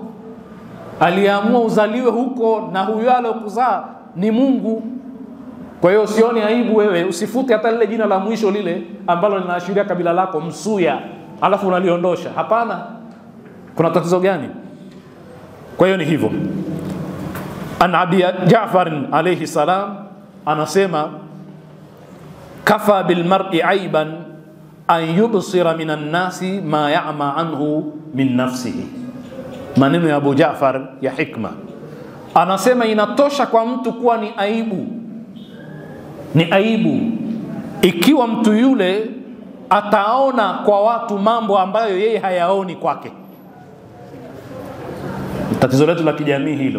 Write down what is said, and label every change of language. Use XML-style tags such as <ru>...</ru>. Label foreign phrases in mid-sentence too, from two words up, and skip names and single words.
<sw>Aliamua uzaliwe huko, na huyo aliyokuzaa ni Mungu. Kwa hiyo usione aibu wewe, usifute hata lile jina la mwisho lile ambalo linaashiria kabila lako, Msuya, alafu unaliondosha. Hapana. Kuna tatizo gani? Kwa hiyo ni hivyo.</sw> <ar>عن أبي جعفر عليه السلام anasema, كفى بالمرء عيبا أن يبصر من الناس ما يعمى عنه من نفسه.</ar> <sw>Maneno ya Abu Ja'far ya hikma, anasema inatosha kwa mtu kuwa ni aibu ikiwa mtu yule ataona kwa watu mambo ambayo yeye hayaoni kwake. Tatizo letu la kijamii hilo.</sw>